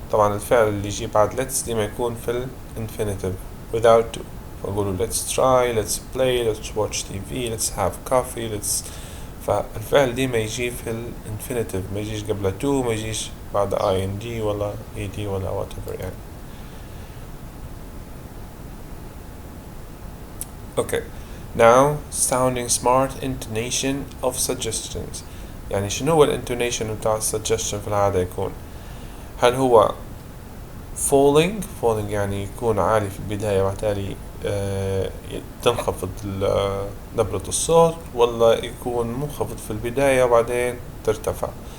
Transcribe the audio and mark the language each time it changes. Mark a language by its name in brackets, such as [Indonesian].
[Arabic] طبعا الفعل اللي يجي بعد [English] let's [Arabic] ديما يكون في [English] infinitive without to فأقولوا let's try let's play let's watch TV let's have coffee let's. [Arabic] فالفعل دي ما يجي في الانفينيتيف ما يجيش قبل to ما يجيش بعد ing ولا ed ولا whatever يعني. [English] okay now sounding smart intonation of suggestions. [Arabic] يعني شنو هو الانتونيشن بتاع suggestion في العادة يكون هل هو falling يعني يكون عالي في البداية وبالتالي تنخفض نبرة الصوت ولا يكون منخفض في البداية وبعدين ترتفع.